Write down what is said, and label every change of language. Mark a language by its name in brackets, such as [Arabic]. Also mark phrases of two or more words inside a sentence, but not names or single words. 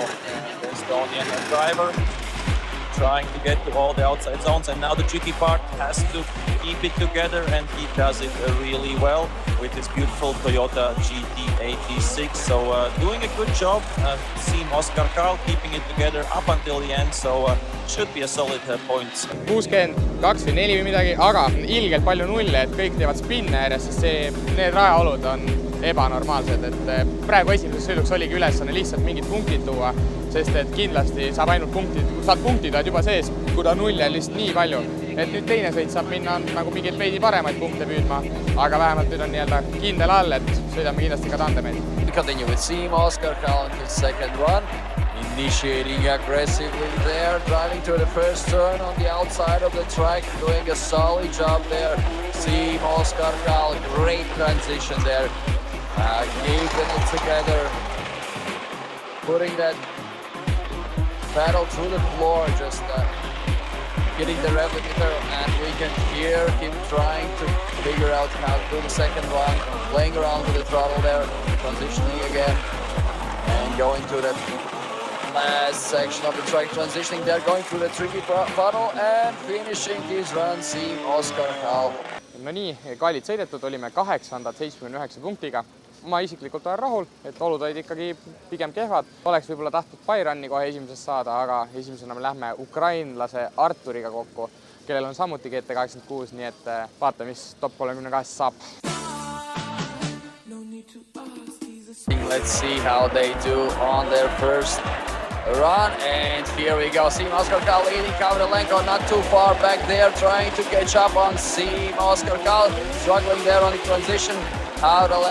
[English] The Estonian driver trying to get to all the outside zones, and now the tricky part has to keep it together, and he does it really well with his beautiful Toyota GT86. So doing a good job, Team Oscar Karl keeping it together up until the end, so should be a solid points. [Estonian] 62 või 4 või midagi, aga ilgelt palju nulle, et kõik teevad spinne ääres, sest need rajaolud on ebanormaalsed, et praegu esimeses sõiduks oligi ülesanne lihtsalt mingid punktid tuua, sest et kindlasti saab ainult punktid juba sees, kuna nulle on lihtsalt nii palju, et nüüd teine sõit saab minna nagu mingeid veidi paremaid punkte püüdma, aga vähemalt nüüd on nii-öelda kindel all, et sõidame kindlasti ka tandemeid. [English] We continue with Team Oscar Karl in his second run, initiating aggressively there, driving to the first turn on the outside of the track, doing a solid job there. Team Oscar Karl, great transition there, keeping it together, putting that pedal through the floor, just hitting the rev limiter, and we can hear him trying to figure out how to do the second run, playing around with the throttle there, transitioning again, and going to that last section of the track, transitioning there, going through the tricky funnel, and finishing his run, Team Oscar Karl. [Estonian] No nii, kaalid sõidetud, olime 879 punktiga. Ma isiklikult olen rahul, et olud olid ikkagi pigem kehvad. Oleks võib-olla tahtnud Bayranni kohe esimeses saada, aga esimesena me lähme ukrainlase Arturiga kokku, kellel on samuti GT86, nii et vaata, mis top 32 saab. [English] Let's see how they do on their first run, and here we go. Team Oscar Karl leading Kavrilenko not too far back there, trying to catch up on Team Oscar Karl, struggling there on the transition.